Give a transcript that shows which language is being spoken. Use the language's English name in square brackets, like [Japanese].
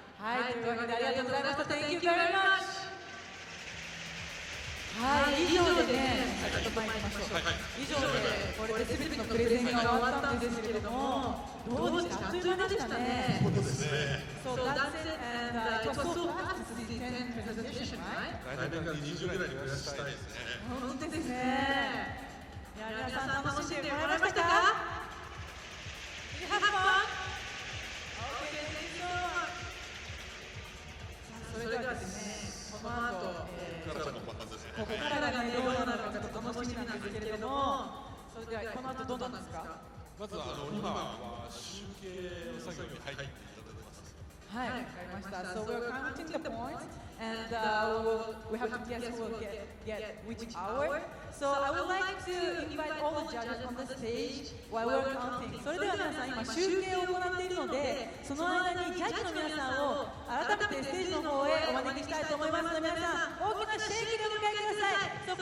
[Japanese] はい、というわけでありがとうございました。 [English] Thank you very much. [Japanese] はい、以上でね、ちょっと前に行きましょう。以上でこれで全てのプレゼンが終わったんですけれども、どうですか？あっという間でしたね。そうですね。 [English] So that's it, and it was so fast. This is the 10th presentation, right? [Japanese] 来年から20ぐらいに増やしたいですね。本当ですね。いや、皆さん楽しんでもらいましたか？ [English] Did you have fun? Okay, thank you. [Japanese] それではですね、この後、ここからがね、どうなるのかちょっと楽しみなんですけれども、それではこの後どうなんですか？まず今は集計の作業に入っていただいてます。はい、わかりました。 [English] So we're counting the points, and we have to guess who will get which hour. So I would like to invite all the judges on the stage while we're counting. [Japanese] それでは皆さん今集計を行っているので、その間にジャッジの皆さんを改めてステージの方へお招きしたいと思いますので、皆さん大きなシェイクでお迎えください。